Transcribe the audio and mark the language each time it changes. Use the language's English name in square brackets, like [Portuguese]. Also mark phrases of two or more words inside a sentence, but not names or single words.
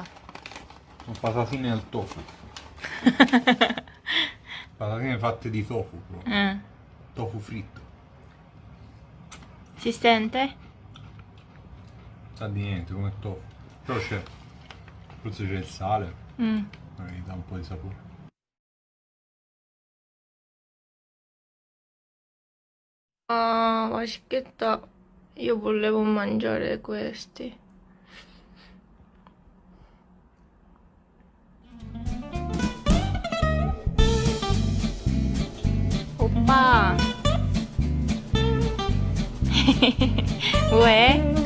[Italian] Sono patatine al tofu. Patatine fatte di tofu. Proprio. [Korean] 응. [Italian] Tofu fritto. Si sente? Sa di niente come tofu. Però c'è. Forse c'è il sale. Magari dà un po' di sapore. [Korean] 아, 맛있겠다. [Italian] Io volevo mangiare questi. [Korean] 오빠. 왜?